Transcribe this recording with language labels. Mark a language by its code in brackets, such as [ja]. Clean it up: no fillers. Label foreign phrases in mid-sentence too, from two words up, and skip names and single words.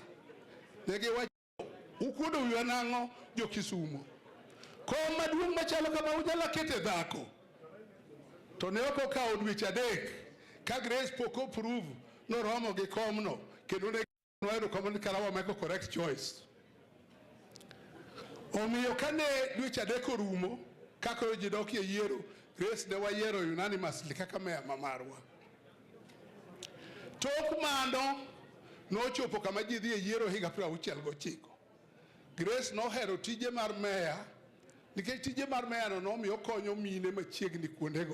[luo] Negi wacho ukudo wiwa nang'o jo Kisumu. Kom maduong' machalo kama unyalo kete dhako. To ne ok okawo dweche 3 ka Grace pok approve noromo gi komno kendo ne noero komno karawa [en] make correct choice. [luo] Omiyo kane dweche 3 orumo kaka ji dok e yiero Grace ne wayiero unanimously kaka meya mamarwa. Tok mano nochopo kama ji dhi e yiero higa 69. Grace nohero tije mar meya nikech tije mar meya no nomiyo konyo mine machiegni kuondego.